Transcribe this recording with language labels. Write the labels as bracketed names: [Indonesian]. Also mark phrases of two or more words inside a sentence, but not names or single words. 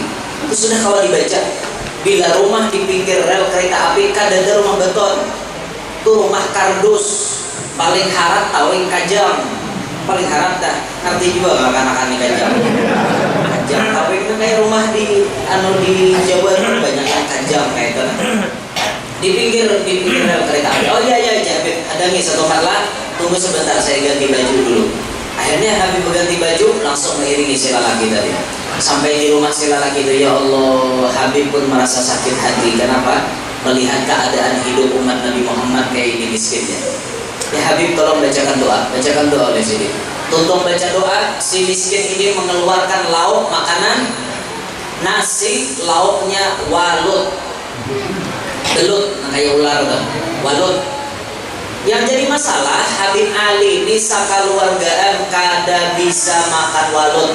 [Banjar] Itu sudah kalau dibaca, bila rumah di pinggir rel kereta api kadada rumah beton, itu rumah kardus, paling harap tawing kajang, paling harap dah ngerti juga nggak anak-anak kajang. Kajang tawing itu kayak rumah di Jawa itu banyak yang kajang kayak itu. [Indonesian] Di pinggir rel kereta api. Oh iya Habib, ada nih satu malam, tunggu sebentar saya ganti baju dulu. Akhirnya Habib ganti baju, langsung mengiringi si lelaki tadi. Sampai di rumah si lelaki itu, [Arabic] يا الله, [Indonesian] Habib pun merasa sakit hati. Kenapa? Melihat keadaan hidup umat Nabi Muhammad kayak ini miskinnya. [Banjar] Ya Habib tolong bacakan doa oleh sini. [Indonesian] Tuntut baca doa, si miskin ini mengeluarkan lauk makanan, nasi, lauknya walut. [Banjar] Belut, kayak ular tuh, walut. Yang jadi masalah Habib Ali ini sakaluargaan kada bisa makan walut.